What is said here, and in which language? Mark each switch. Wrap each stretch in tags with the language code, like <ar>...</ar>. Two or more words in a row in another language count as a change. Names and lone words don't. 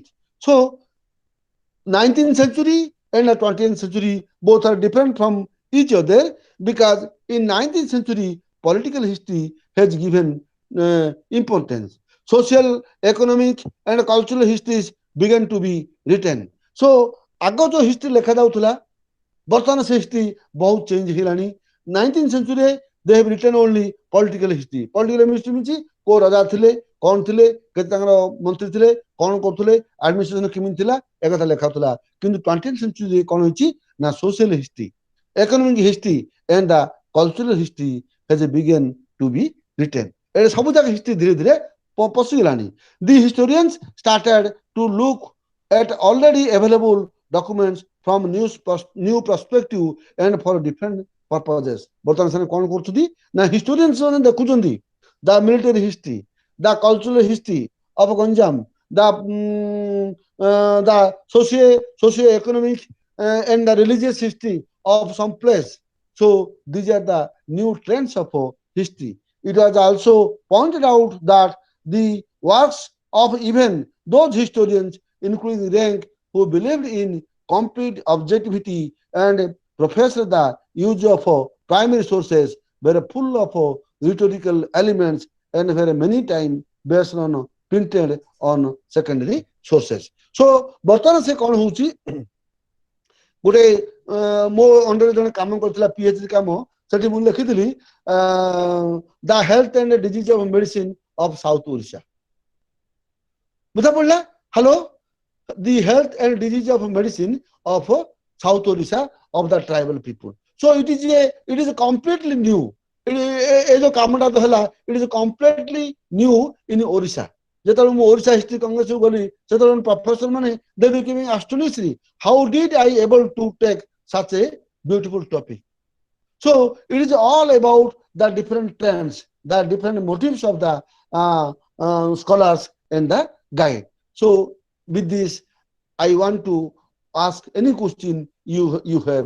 <en>So, 19th century and the 20th century both are different from each other because in 19th century political history has given importance. Social, economic, and cultural histories began to be written.</en> <or>So ଆଗ ଯୋଉ ହିଷ୍ଟ୍ରି ଲେଖା ଯାଉଥିଲା ବର୍ତ୍ତମାନ ସେ ହିଷ୍ଟ୍ରି ବହୁତ ଚେଞ୍ଜ ହେଇଗଲାଣି.</or> <en>19th century they have written only political history. Political history</en> <or>ମିନ୍ସ କୋଉ ରାଜା ଥିଲେ କଣ ଥିଲେ କେତେ ତାଙ୍କର ମନ୍ତ୍ରୀ ଥିଲେ କଣ କରୁଥିଲେ ଆଡମିନିଷ୍ଟ୍ରେସନ କେମିତି ଥିଲା ଏକଥା ଲେଖାଉଥିଲା.</or> <en>କିନ୍ତୁ 20th century</en> <or>କଣ ହେଇଛି ନା</or> <en>social history, economic history and the cultural history has begun to be written.</en> <or>ଏ ସବୁ ଯାକ ହିଷ୍ଟ୍ରି ଧୀରେ ଧୀରେ ପଶିଗଲାଣି.</or> <en>The historians started to look at already available documents from new perspective and for different purposes.</en> <or>ବର୍ତ୍ତମାନ ସେମାନେ କଣ କରୁଛନ୍ତି ନା historians ମାନେ ଦେଖୁଛନ୍ତି</or> <en>the military history, the cultural history of Ganjam, the socio-economic and the religious history of some place. So these are the new trends of history. It was also pointed out that the works of even those historians, including Rank, who believed in complete objectivity and professed the use of primary sources, were full of rhetorical elements and were many times based on printed on secondary sources.</en> <or>So ବର୍ତ୍ତମାନ ସେ କଣ ହଉଛି ଗୋଟେ ମୋ ଅଣ୍ଡରରେ ଜଣେ କାମ କରିଥିଲା PhD କାମ ସେଠି ମୁଁ ଲେଖିଥିଲି</or> <en>the health and disease of medicine of South Odisha.</en> <or>ବୁଝା ପଡିଲା? ହ୍ୟାଲୋ,</or> <en>the health and disease of medicine of South Odisha of the tribal people. So it is completely new. It is completely new in Odisha.</en> <or>ଯେତେବେଳେ ମୁଁ ଓଡ଼ିଶା ହିଷ୍ଟ୍ରି କଂଗ୍ରେସକୁ ଗଲି ସେତେବେଳେ ପ୍ରଫେସର ମାନେ</or> <en>they became astonished. How did I able to take such a beautiful topic? So it is all about the different trends, the different motives of the scholars and the guide. So with this, I want to ask any question you have.</en>